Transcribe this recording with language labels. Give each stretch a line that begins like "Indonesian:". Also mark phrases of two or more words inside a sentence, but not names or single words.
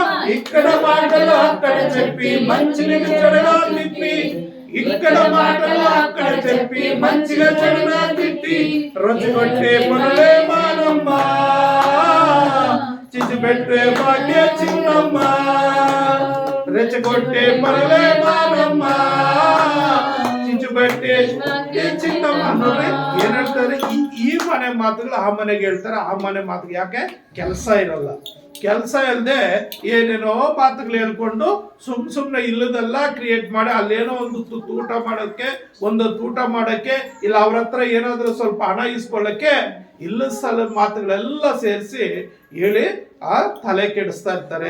Telugu: ఇక్కడ మాటలు అక్కడ చెప్పి మంచిని చెడుగా తిప్పి, ఇక్కడ మాటలు అక్కడ చెప్పి మంచిగా చెడుగా తిట్టి రొచ్చుకొట్టే పనులే మానమ్మా, చిచ్చుపెట్టే భాగ్య చిన్నమ్మా. రెచ్చగొట్టే పనులే మానమ్మా,
Kannada: ಚಿಂಚುಬಟ್ಟೆ ಚಿನ್ನಮ್ಮ ಅನ್ನೋದ್ರೆ ಏನ್ ಹೇಳ್ತಾರೆ, ಈ ಮನೆ ಮಾತುಗಳು ಆ ಮನೆಗೆ ಹೇಳ್ತಾರೆ, ಆ ಮನೆ ಮಾತಿಗೆ ಯಾಕೆ ಕೆಲಸ ಇರಲ್ಲ. ಕೆಲಸ ಇಲ್ಲದೆ ಏನೇನೋ ಮಾತುಗಳು ಹೇಳ್ಕೊಂಡು ಸುಮ್ನೆ ಇಲ್ಲದೆಲ್ಲ ಕ್ರಿಯೇಟ್ ಮಾಡಿ ಅಲ್ಲೇನೋ ಒಂದು ಊಟ ಮಾಡೋಕ್ಕೆ, ಒಂದೊಂದು ಊಟ ಮಾಡೋಕ್ಕೆ, ಇಲ್ಲ ಅವ್ರ ಹತ್ರ ಏನಾದ್ರೂ ಸ್ವಲ್ಪ ಹಣ ಇಸ್ಕೊಳ್ಳಕ್ಕೆ ಇಲ್ಲದ ಸ್ಥಳ ಮಾತುಗಳೆಲ್ಲ ಸೇರಿಸಿ ಹೇಳಿ ತಲೆ ಕೆಡಿಸ್ತಾ ಇರ್ತಾರೆ.